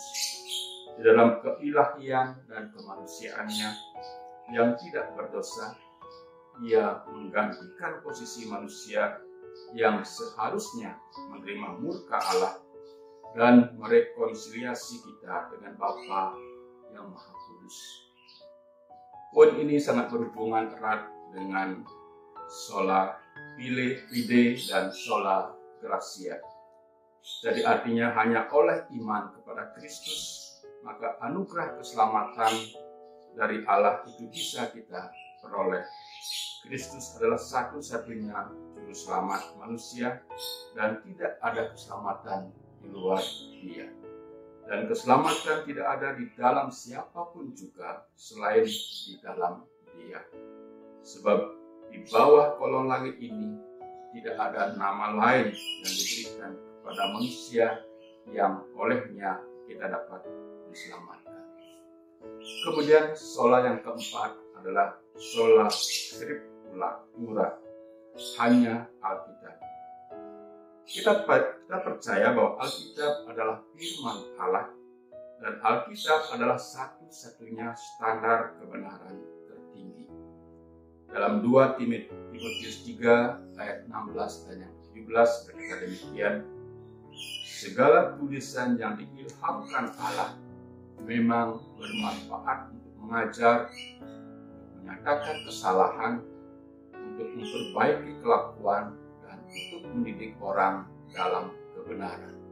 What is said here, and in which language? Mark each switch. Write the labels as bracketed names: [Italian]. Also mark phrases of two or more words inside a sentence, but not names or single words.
[Indonesian] Di dalam keilahian dan kemanusiaannya yang tidak berdosa, Ia menggantikan posisi manusia yang seharusnya menerima murka Allah dan merekonsiliasi kita dengan Bapa yang Maha Kudus. Poin ini sangat berhubungan erat dengan [Latin] sola fide [Indonesian] dan [Latin] sola gratia. [Indonesian] Jadi artinya hanya oleh iman kepada Kristus, maka anugerah keselamatan dari Allah itu bisa kita peroleh. Kristus adalah satu-satunya juru selamat manusia dan tidak ada keselamatan di luar Dia. Dan keselamatan tidak ada di dalam siapapun juga selain di dalam Dia. Sebab di bawah kolong langit ini tidak ada nama lain yang diberikan kepada manusia yang olehnya kita dapat diselamatkan. Kemudian sola yang keempat adalah [Latin] sola scriptura, [Indonesian] hanya Alkitab. Kita percaya bahwa Alkitab adalah firman Allah dan Alkitab adalah satu-satunya standar kebenaran tertinggi. Dalam 2 Timotius 3 ayat 16 dan yang 17 berkata demikian, segala tulisan yang diilhamkan Allah memang bermanfaat untuk mengajar, menyatakan kesalahan, untuk memperbaiki kelakuan, dan untuk mendidik orang dalam kebenaran.